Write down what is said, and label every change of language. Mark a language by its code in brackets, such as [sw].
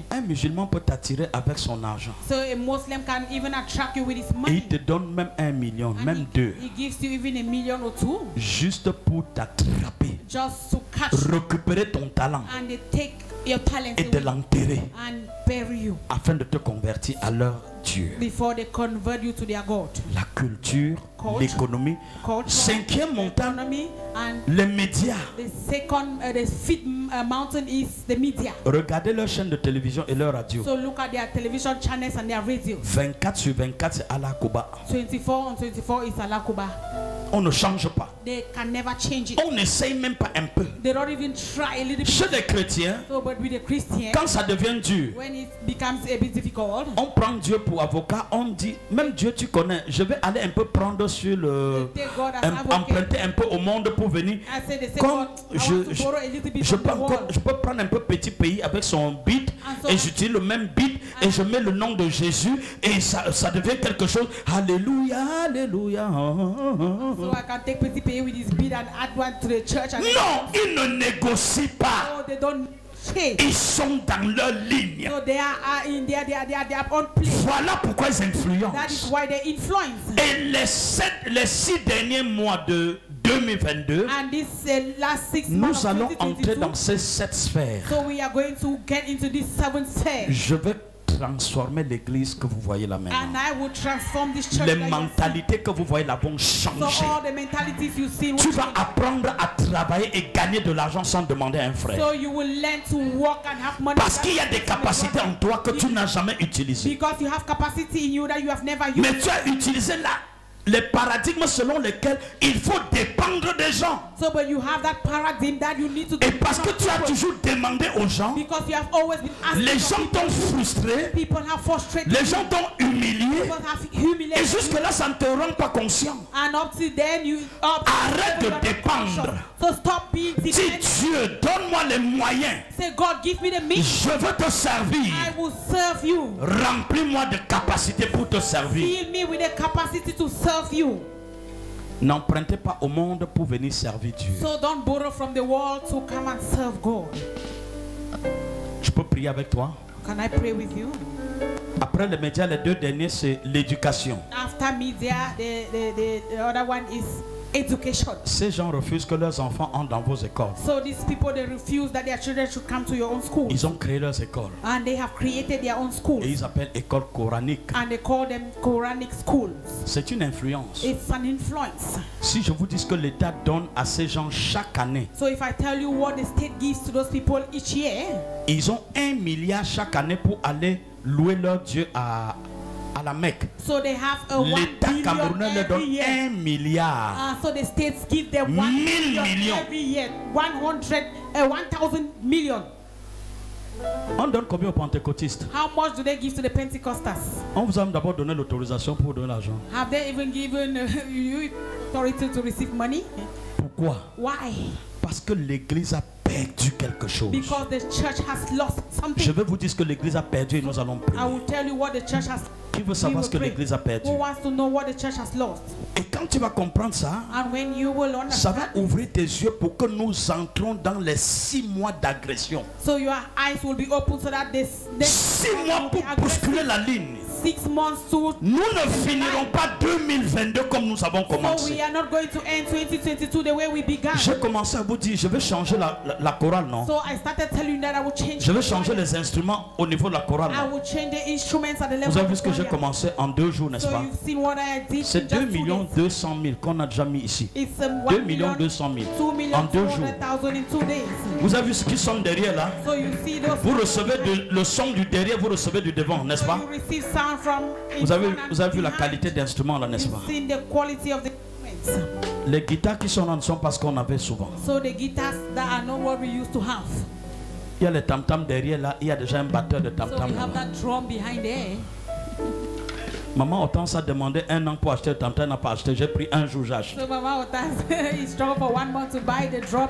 [fr] Un musulman peut t'attirer avec son argent. [en] So a Muslim can even attract you with his [fr] Et [en] money. [fr] il te donne même 1 million, [en] And [fr] même 2. [en] he gives you even a million or 2 [fr] Juste pour t'attraper, [en] just to catch you [fr] récupérer ton talent [en] and they take your talent [fr] et de [en] away [fr] l'enterrer [en] and bury you [fr] afin de te convertir à leur Dieu. [en] before they convert you to their God. [fr] La culture, [en] Culture. [fr] l'économie. [en] Culture, [fr] 5e montagne, [en] economy, and [fr] les médias. [en] the second, the 5th mountain is the media. [fr] Regardez leur chaîne de télévision et leur radio. [en] So look at their television channels and their radio. [fr] 24 sur 24, c'est Allah Kuba. [en] 24 on 24 is Alakuba. [fr] On ne change pas. [en] They can never change it. [fr] On n'essaye même pas un peu. [en] They don't even try a little bit. [fr] Chez les chrétiens, [en] So, but with the Christian, [fr] quand ça devient dur, [en] when it becomes a bit difficult, [fr] on prend Dieu pour avocat, on dit, même Dieu tu connais, je vais aller un peu prendre sur le... [en] they take God as advocate. [fr] emprunter un peu au monde pour venir. [en] I say they say, [fr] Comme [en] God, I want to borrow a little bit [fr] je [en] from the world. [fr] peux prendre un peu petit pays avec son beat et j'utilise le même beat et je mets le nom de Jésus et ça devient quelque chose. Alléluia, alléluia. [en] So I can take pretty pay with his beat and add one to the church. And [fr] Non, ils ne négocient pas. [en] so they don't change. [fr] Ils sont dans leur ligne. [en] So they are in their own place. [fr] Voilà pourquoi ils [en] That is [fr] influencent. [en] why they influence. [fr] Et les 6 derniers mois de 2022, [en] And this last 6 months [fr] nous allons entrer 2022, dans ces 7 sphères. [en] so we are going to get into this 7th sphere. [fr] Je vais transformer l'église que vous voyez là [en] And [fr] maintenant. [en] I will transform this church. [fr] Les [en] that you see. [fr] mentalités que vous voyez là vont [en] So [fr] changer. [en] all the mentalities you see will [fr] Tu vas [en] change. [fr] apprendre à travailler et gagner de l'argent sans demander à un frère. [en] So you will learn to work and have money. [fr] Parce qu'il y a des capacités en toi que tu n'as jamais utilisées. [en] Because you have capacity in you that you have never used. [fr] Mais tu as utilisé les paradigmes selon lesquels il faut dépendre des gens. [en] So, but you have that paradigm that you need to. [fr] Et parce que tu as toujours demandé aux gens, [en] Because you have always been asking. [fr] les gens t'ont frustré, [en] People have frustrated. [fr] les gens t'ont humilié. [en] People have humiliated. [fr] Et jusque-là, ça ne te rend pas conscient. [en] And up to then you. [fr] Arrête de dépendre. [en] So stop being [fr] Dis [en] dependent. [fr] Dieu, donne-moi les moyens. [en] Say, God, give me the means. [fr] Je veux te servir. [en] I will serve you. [fr] Remplis-moi de capacités pour te servir. [en] Fill me with the capacity to serve you. [fr] N'empruntez pas au monde pour venir servir Dieu. [en] So don't borrow from the world to come and serve God. [fr] Je peux prier avec toi? [en] Can I pray with you? [fr] Après les médias, les deux derniers, c'est l'éducation. [en] After media, the other one is education. [fr] Ces gens refusent que leurs enfants entrent dans vos écoles. [en] So these people, they refuse that their children should come to your own school. [fr] Ils ont créé leurs écoles. [en] And they have created their own schools. [fr] Et ils appellent école coranique. [en] And they call them Quranic schools. [fr] C'est une influence. [en] It's an influence. [fr] Si je vous dis que l'État donne à ces gens chaque année, [en] So if I tell you what the state gives to those people each year, [fr] ils ont 1 milliard chaque année pour aller louer leur Dieu à la Mecque. [en] so they have a 1 [fr] L'État [en] billion [fr] camerounais leur donne [en] every year. [fr] 1 milliard. [en] So the states give them 1 [fr] 1000 [en] billion [fr] millions. [en] every year. 1,000 million. [fr] On donne combien aux pentecôtistes? [en] How much do they give to the Pentecostals? [fr] On vous a d'abord donné l'autorisation pour donner l'argent. [en] Have they even given you authority to receive money? [fr] Pourquoi? [en] Why? [fr] Parce que l'Église a perdu quelque chose. [en] Because the church has lost [fr] Je [en] something. [fr] vais vous dire ce que l'Église a perdu et nous allons [en] I [fr] prier. [en] will tell you what the church has. [fr] Qui veut savoir ce que l'Église a perdu? [en] Who wants to know what the church has lost? [fr] Et quand tu vas comprendre ça, [en] And when you will [fr] ça va [en] understand, [fr] ouvrir tes yeux pour que nous entrons dans les 6 mois d'agression. [en] so your eyes will be open so that this [fr] 6 mois pour bousculer la ligne. [en] 6 months to. [fr] Nous ne finirons pas 2022 comme nous avons [en] So we [fr] commencé. [en] are not going to end 2022 the way we began. [fr] J'ai commencé à vous dire, je vais changer la chorale, non? [en] So I started telling you that I will change. [fr] Je vais changer les instruments au niveau de la chorale. [en] I [fr] Non? [en] will change the instruments at the level [fr] Vous avez vu [en] of [fr] ce que j'ai [en] choir. [fr] commencé en 2 jours, n'est-ce [en] So [fr] pas? [en] you've seen what I did. [fr] C'est [en] in [fr] 2 [en] just 2 [fr] millions [en] days. [fr] 200 000 qu'on a déjà mis ici. [en] It's [fr] 2 millions 200 000 [en] 2 million [fr] en 2 jours. [en] 200,000 in 2 days. [fr] Vous avez vu ce qui sonne derrière là? [en] So you see those. [fr] Vous recevez le son du derrière, vous recevez du devant, n'est-ce [en] So [fr] pas? [en] you receive sound from. in [fr] Vous avez [en] front and [fr] vu la [en] behind. [fr] qualité d'instrument là, n'est-ce pas? [en] You've seen the quality of the instruments. [fr] Les guitares qui sont là ne sont pas ce qu'on avait souvent. [en] So the guitars that are not what we used to have. [fr] Il y a les tam-tams derrière là, il y a déjà un batteur de [en] So [fr] tam-tam [en] we have [fr] là. [en] that drum behind there. [fr] Maman Hortense a demandé 1 an pour acheter le tam-tam, elle n'a pas acheté. J'ai pris 1 jour, j'ai acheté. [en] So Mama Otas, he struggled for 1 month to buy the drum.